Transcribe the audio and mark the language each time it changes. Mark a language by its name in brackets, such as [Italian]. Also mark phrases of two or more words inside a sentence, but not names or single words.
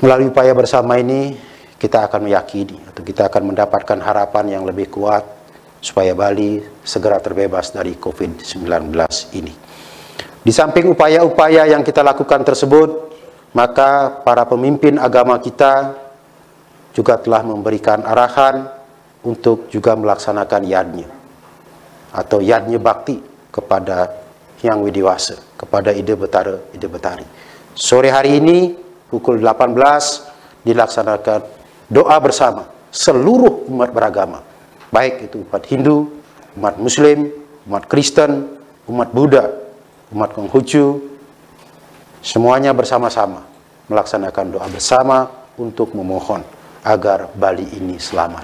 [Indonesian] Melalui upaya bersama ini, kita akan meyakini atau kita akan mendapatkan harapan yang lebih kuat supaya Bali segera terbebas dari COVID-19 ini. Di samping upaya-upaya yang kita lakukan tersebut, maka para pemimpin agama kita juga telah memberikan arahan untuk juga melaksanakan yadnya atau yadnya bakti kepada Hyang Widiwasa, kepada Ida Betari. Sore hari ini pukul 18 dilaksanakan doa bersama seluruh umat beragama, baik itu umat Hindu, umat Muslim, umat Kristen, umat Buddha, umat Konghucu, semuanya bersama-sama melaksanakan doa bersama untuk memohon agar Bali ini selamat.